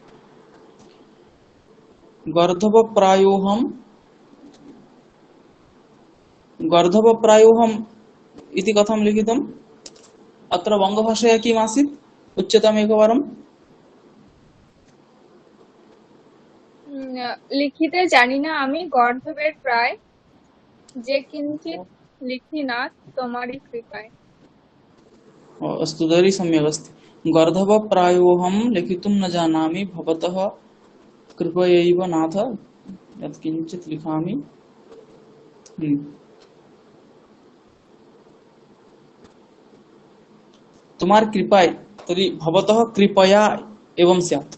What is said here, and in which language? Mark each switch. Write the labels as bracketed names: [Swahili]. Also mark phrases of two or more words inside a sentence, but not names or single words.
[Sanskrit] गर्धवप्रायोऽहम् इति कथं लिखितम्? अत्र वङ्गभाषया किम् आसीत्? उच्यताम् एकवारम्। [Bangla] লিখিতে জানি না আমি গর্ধবের প্রায় যে কিঞ্চিত লিখি না তোমারই কৃপায়। [Sanskrit] अस्तु तर्हि सम्यक् अस्ति। गर्धवप्रायोऽहं लिखितुं न जानामि भवतः कृपयैव नाथ यत्किञ्चित् लिखामि। [Bangla] তোমার কৃপায় [Sanskrit] तर्हि भवतः कृपया एवं स्यात्।